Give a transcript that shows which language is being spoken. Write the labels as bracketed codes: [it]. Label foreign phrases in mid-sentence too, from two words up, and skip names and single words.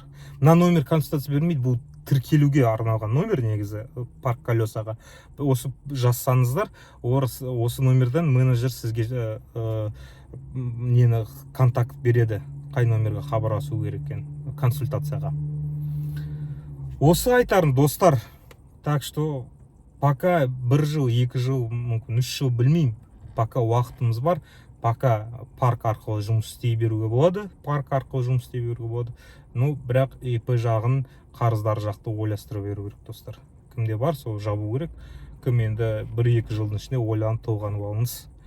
[kk] Мына номер консультация бермейді, бұл тіркелуге арналған номер негізі, парк колесаға. Осы жазсаңыздар, осы номерден менеджер сізге нені контакт береді, қай номерге хабарласу керек екен консультацияға. Осы айтарым, достар. [ru] Так что пока [kk] 1 жыл, 2 жыл, мүмкін 3 жыл білмеймін. Пока уақытымыз бар, пока парк арқылы жұмыс істей беруге болады. Ну, бірақ ИП жағын, қарыздар жақты ойластырып беру керек, достар. Кімде бар, сол жабу керек. Кім енді 1-2 жылдың ішінде ойланып толғанып алыңыз.